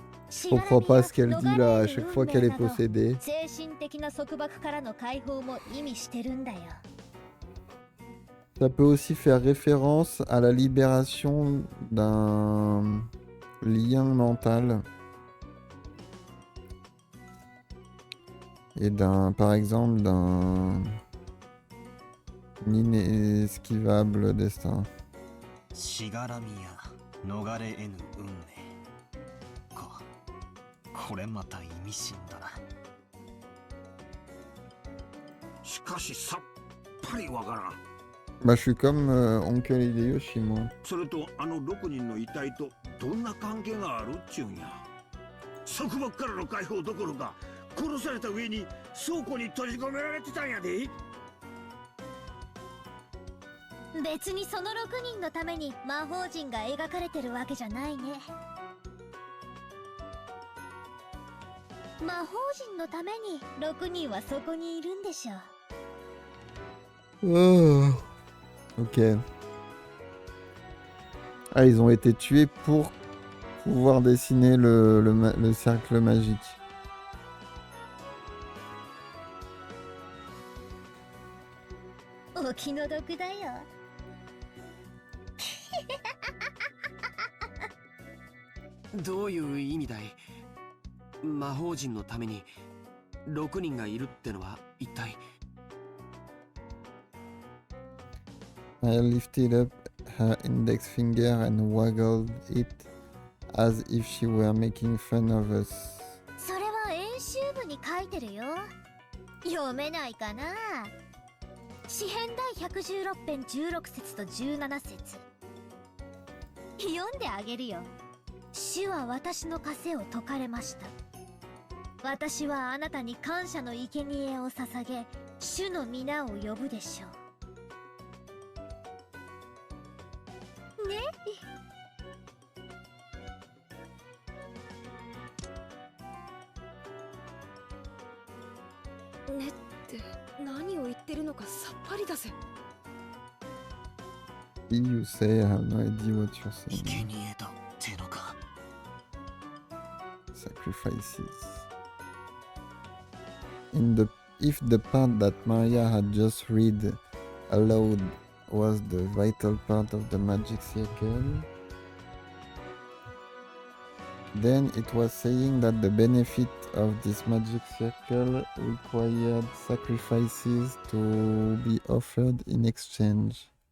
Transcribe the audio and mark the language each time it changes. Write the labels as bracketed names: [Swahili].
[French] Je comprends pas ce qu'elle dit là à chaque fois qu'elle est possédée. [Japanese] 精神的な束縛からの解放も意味してるんだよ。 [French] Ça peut aussi faire référence à la libération d'un lien mental et par exemple, d'un inesquivable destin. [Japanese] しがらみや逃れ得ぬ運命か。これまた意味深だな。しかしさっぱりわからん。 [French] Bah, je suis comme Oncle Hideyoshi, moi. [Japanese] それとあの6人の遺体とどんな関係があるっちゅうんや。束縛からの解放どころか殺された上に倉庫に閉じ込められてたんやで。別にその6人のために魔法陣が描かれてるわけじゃないね。魔法陣のために6人はそこにいるんでしょう。 [French] Oh. Ok. Ah, ils ont été tués pour pouvoir dessiner le cercle magique. [Japanese] Oh, 気の毒だよ。どういう意味だい？魔法陣のために6人がいるってのは一体。 [English] I lifted up her index finger and waggled it as if she were making fun of us. [Japanese] それは演習部に書いてるよ。読めないかな。詩編第116編16節と17節。読んであげるよ。主は私の枷を解かれました。私はあなたに感謝の生贄を捧げ、主の皆を呼ぶでしょう。ね。ねって何を言ってるのかさっぱりだぜ。 [English] You say, I have no idea what you're [Japanese] 生 [English] saying. [Japanese] 贄だってのか。 [English] Sacrifices. If the part that Maria had just read aloud was the vital part of the magic circle, then it was saying that the benefit of this magic circle required sacrifices to be offered in exchange.